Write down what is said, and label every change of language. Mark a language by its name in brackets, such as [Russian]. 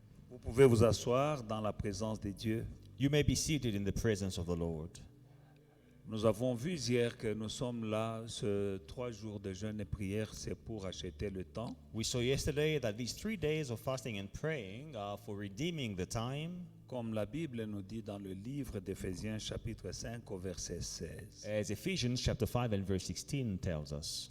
[French] Vous pouvez vous asseoir dans la présence de Dieu. [English] You may be seated in the presence of the Lord. [French] Nous avons vu hier que nous sommes là, ce 3 jours de jeûne et prière, c'est pour acheter le temps. [English] We saw yesterday that these 3 days of fasting and praying are for redeeming the time. [French] Comme la Bible nous dit dans le livre d'Éphésiens chapitre 5 au verset 16. [English] As Ephesians chapter 5 and verse 16 tells us.